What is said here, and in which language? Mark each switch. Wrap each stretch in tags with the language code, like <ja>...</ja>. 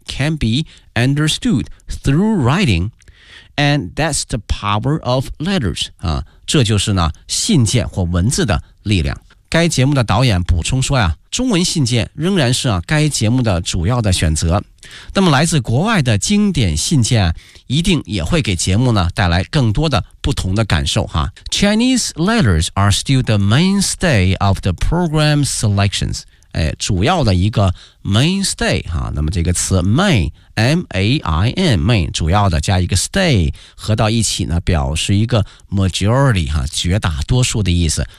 <en>Can be understood through writing, and that's the power of letters 啊，</en> <zh>这就是呢信件或文字的力量。该节目的导演补充说呀，中文信件仍然是啊该节目的主要的选择。那么来自国外的经典信件一定也会给节目呢带来更多的不同的感受哈。</zh> <en>Chinese letters are still the mainstay of the program selections.</en> <zh>哎，主要的一个 mainstay 哈。那么这个词 main M-A-I-N main 主要的加一个 stay 合到一起呢，表示一个 majority 哈，绝大多数的意思。</zh>